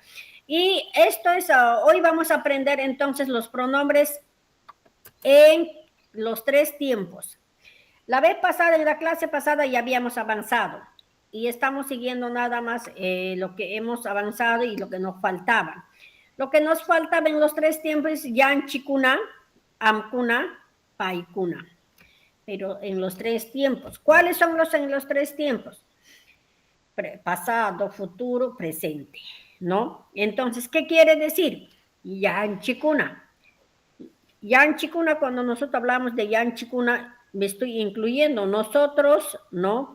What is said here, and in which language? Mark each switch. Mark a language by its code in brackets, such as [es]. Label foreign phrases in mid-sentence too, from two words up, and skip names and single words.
[es] Y esto es, hoy vamos a aprender entonces los pronombres en los 3 tiempos. La vez pasada, en la clase pasada ya habíamos avanzado y estamos siguiendo nada más lo que hemos avanzado y lo que nos faltaba. Lo que nos faltaba en los 3 tiempos es [qu] yanchikuna, amkuna, paikuna. [es] Pero en los 3 tiempos. ¿Cuáles son en los 3 tiempos? Pasado, futuro, presente, ¿no? Entonces, ¿qué quiere decir? [qu] Yanchikuna. [es] Yanchikuna, cuando nosotros hablamos de yanchikuna, me estoy incluyendo nosotros, ¿no?